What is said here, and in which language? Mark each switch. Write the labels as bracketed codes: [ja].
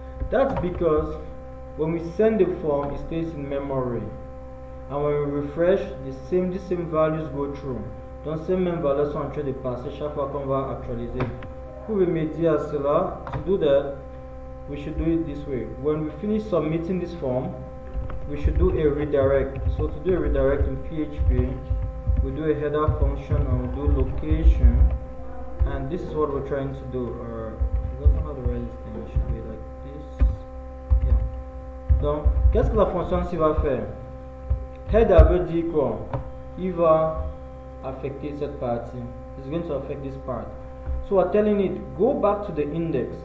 [en] That's because when we send the form, it stays in memory. And when we refresh, the same values go through. [fr] Donc ces mêmes valeurs sont en train de passer chaque fois qu'on va actualiser. Pour remédier à cela, [en] to do that, we should do it this way. When we finish submitting this form, we should do a redirect. So to do a redirect in PHP, we do a header function and we do location. And this is what we're trying to do. I forgot how to write this thing. It should be like this. Yeah. [fr] Donc, qu'est-ce que la fonction ci va faire? Header veut dire quoi? Il va affecter cette partie. [en] It's going to affect this part. So we're telling it, go back to the index.